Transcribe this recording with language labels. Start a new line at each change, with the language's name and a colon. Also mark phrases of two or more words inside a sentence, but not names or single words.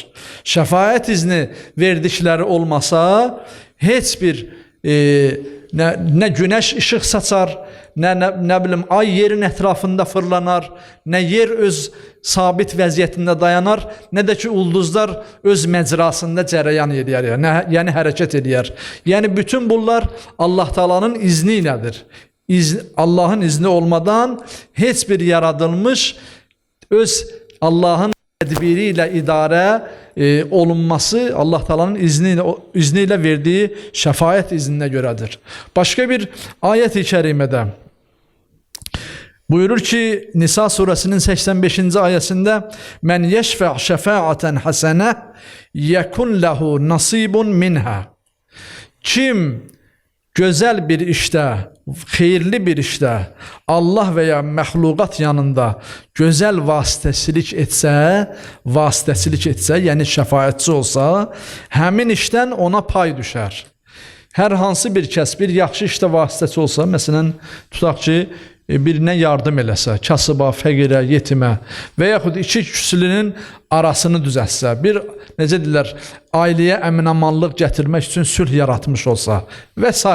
Azerbaijani: Şəfaət izni verdikləri olmasa heç bir nə güneş ışıq saçar, nə bilim ay yerin ətrafında fırlanar, nə yer öz sabit vəziyyətində dayanar, nə də ki ulduzlar öz məcrasında cərəyan edir, yəni hərəkət edir. Yəni bütün bunlar Allah Taala'nın izni ilədir.
Turkish: Allah'ın izni olmadan heç bir yaradılmış öz Allah'ın tedbiriyle idare olunması Allah Taala'nın izniyle verdiği şefaat iznine göredir. Başka bir ayet-i kerimede buyurur ki Nisa suresinin 85.
Arabic: ayetinde مَن يَشْفَعْ شَفَاعَةً حَسَنَةً يَكُن لَّهُ نَصِيبٌ مِّنْهَا.
Turkish: Kim güzel bir işte,
Azerbaijani: xeyirli bir işte Allah veya məxluqat yanında gözəl vasitəsilik etsə, yəni şəfaətçi olsa, həmin işdən ona pay düşər. Hər hansı bir kəs bir yaxşı işdə vasitəçi olsa, məsələn, tutaq ki, birinə yardım eləsə, kasıba, fəqirə, yetimə və yaxud iki küslünün arasını düzətsə, bir, necə deyirlər, ailəyə əminamanlıq gətirmək üçün sülh yaratmış olsa və s.